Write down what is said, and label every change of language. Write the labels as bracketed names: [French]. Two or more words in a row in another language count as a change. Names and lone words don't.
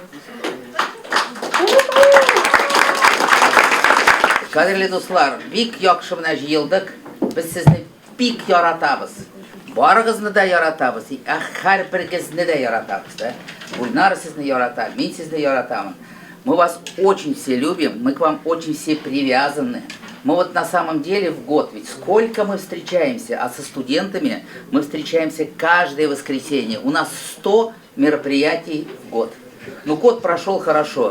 [Tatar] Кадерлі дуслар, бик яхшы менә җыелдык. Без сезне бик яратабыз. Барыгызны да яратабыз. Һәрберегезне дә яратабыз, да. Гульнар сезне ярата, мин сезне яратамын. [Russian] Мы вас очень все любим, мы к вам очень все привязаны. Мы вот на самом деле в год, ведь сколько мы встречаемся, а со студентами мы встречаемся каждое воскресенье. У нас 100 мероприятий в год. Ну, год прошел хорошо.